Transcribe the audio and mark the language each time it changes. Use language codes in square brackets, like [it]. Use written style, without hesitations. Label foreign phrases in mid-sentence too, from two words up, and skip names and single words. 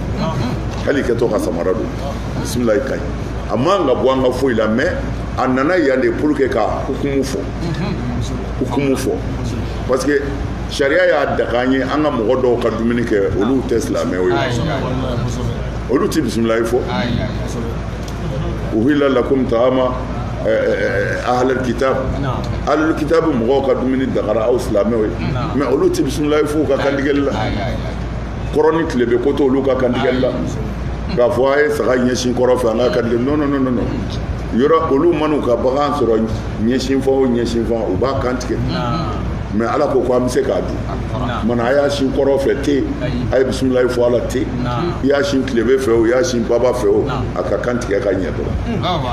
[bm] don bisimilayi ka ɲi a man ka bɔ an ka foyi la mɛ a nana yan de [fr] pour que [bm] ka hukumu fɔ [fr] parce que [bm] sariya y'a daga an ye an ka mɔgɔ dɔw ka dumuni kɛ olu tɛ silamɛw ye olu tɛ bisimilayi fɔ [ar] uhilla lakum ta'ama ahlul kitab [bm] mɔgɔw ka dumuni dagara aw silamɛw ye mɛ olu tɛ bisimilayi fɔ u ka kantigɛli la kɔrɔ ni tile bɛ ko to olu ka kantigɛli la k'a fɔ a ye saga ɲɛsin kɔrɔ fɛ an ka kantigɛ non yɔrɔ olu man'u ka bagan sɔrɔ ɲɛsin fan u b'a kantigɛ mɛ ala ko an bɛ se k'a dun mana a y'a sin kɔrɔ fɛ te a ye bisimilayi fɔ ala te i y'a sin tilebe fɛ o i y'a sin baba fɛ o a ka kan tigɛ ka ɲɛ dɔrɔn